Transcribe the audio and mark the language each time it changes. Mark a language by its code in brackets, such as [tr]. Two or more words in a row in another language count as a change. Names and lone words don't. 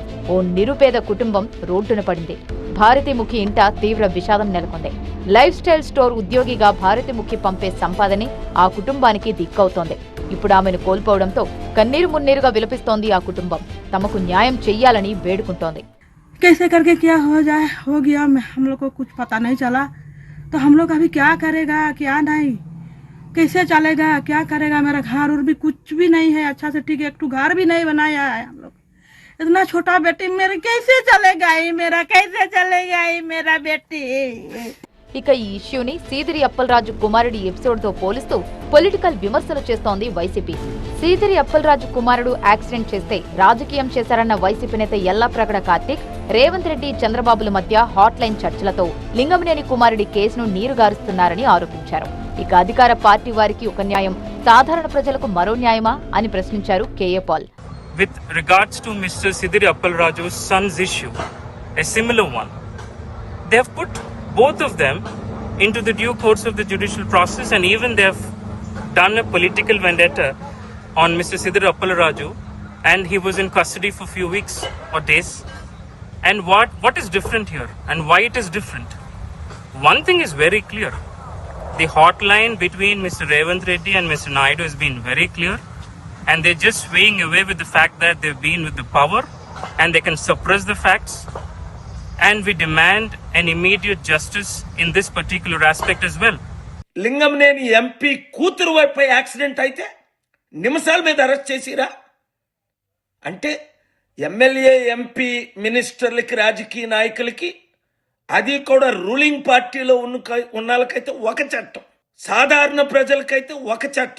[te] ఓ నిరుపేద కుటుంబం రోడ్డున పడింది. భారతిముఖి ఇంట తీవ్ర విషాదం నెలకొంది. లైఫ్ స్టైల్ స్టోర్ ఉద్యోగిగా భారతిముఖి పంపే సంపాదనే ఆ కుటుంబానికి దిక్కవుతోంది. ఇప్పుడు ఆమెను కోల్పోవడంతో కన్నీరు మున్నీరుగా విలపిస్తోంది ఆ కుటుంబం. తమకు న్యాయం చెయ్యాలని వేడుకుంటోంది. [hi] कैसे करके क्या हो जाए हो गया, हम लोग को कुछ पता नहीं चला, तो हम लोग अभी क्या करेगा क्या नहीं, कैसे चलेगा क्या करेगा। मेरा घर और भी कुछ भी नहीं है अच्छा से, ठीक है, एक तो घर भी नहीं बनाया है हम लोग। इतना छोटा बेटी मेरे कैसे चलेगा, मेरा कैसे चलेगा मेरा बेटी। [te] ఇక ఈ ఇష్యూని సీదిరి అప్పలరాజు కుమారుడి ఎపిసోడ్ తో పోలిస్తూ పొలిటికల్ విమర్శలు చేస్తోంది వైసీపీ. సీదిరి అప్పలరాజు కుమారుడు యాక్సిడెంట్ చేస్తే రాజకీయం చేశారన్న వైసీపీ నేత యల్లాప్రగడ కార్తీక్, రేవంత్ రెడ్డి, చంద్రబాబుల మధ్య [en] hot line [te] చర్చలతో లింగమనేని కుమారుడి కేసును నీరుగారుస్తున్నారని ఆరోపించారు. ఇక అధికార పార్టీ వారికి ఒక న్యాయం, సాధారణ ప్రజలకు మరో న్యాయమా అని ప్రశ్నించారు కేఏ పాల్. [en] With regards to Mr. Sidiri Appalraju's son's issue, a similar one, they have put both of them into the due course of the judicial process, and even they have done a political vendetta on Mr. Sidiri Appalraju, and he was in custody for few weeks or days. And what is different here and why it is different? One thing is very clear. The hotline between Mr. Ravant Reddy and Mr. Naidu has been very clear, and they're just swaying away with the fact that they've been with the power and they can suppress the facts. And we demand an immediate justice in this particular aspect as well. [te] లింగమనేని ఎంపీ కూతురు వైపు యాక్సిడెంట్ అయితే నిమిషాల మీద అరెస్ట్ చేసిరా అంటే ఎమ్మెల్యే, ఎంపీ, మినిస్టర్లకి, రాజకీయ నాయకులకి, అది కూడా [en] ruling party [te] ఉన్నకైతే ఒక చట్టం, సాధారణ ప్రజలకైతే ఒక చట్టం.